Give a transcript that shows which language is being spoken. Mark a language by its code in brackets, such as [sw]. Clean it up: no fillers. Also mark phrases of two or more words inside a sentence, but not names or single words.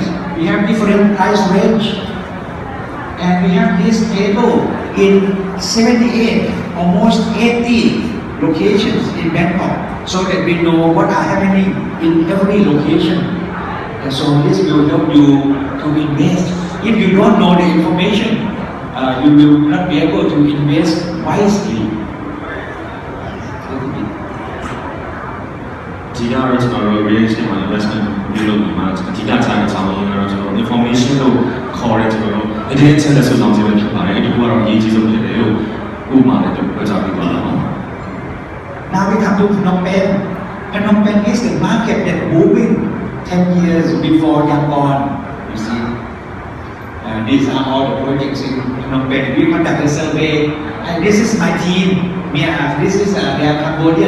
[en] We have different price range. And we have this table in 78, almost 80 locations in Bangkok, so that we know what are happening in every location. And so this will help you to invest. If you don't know the information, you will not be able to invest wisely. [my] ဒီကတော့ကျွန်တော်တို့ [en] real estate [my] မှာ investment ပြုလုပ်နေမှာအဓိကခြားတဲ့ဆောင်ရင်းကတော့ကျွန်တော် information လို့ခေါ်တဲ့ကျွန်တော်တို့အတင်းအချက်လက်စုဆောင်ခြင်းပဲဖြစ်ပါတယ်။ဒီခုကတော့အရေးကြီးဆုံးဖြစ်တယ်လို့ဥပမာနဲ့ပြောကြားပေးပါတော့။ [en] Now we come to Phnom Penh. Phnom Penh is the market that booming 10 years before Yangon. You see, these are all the projects in Phnom Penh. We conduct a survey, and this is my team. This is they are Cambodian.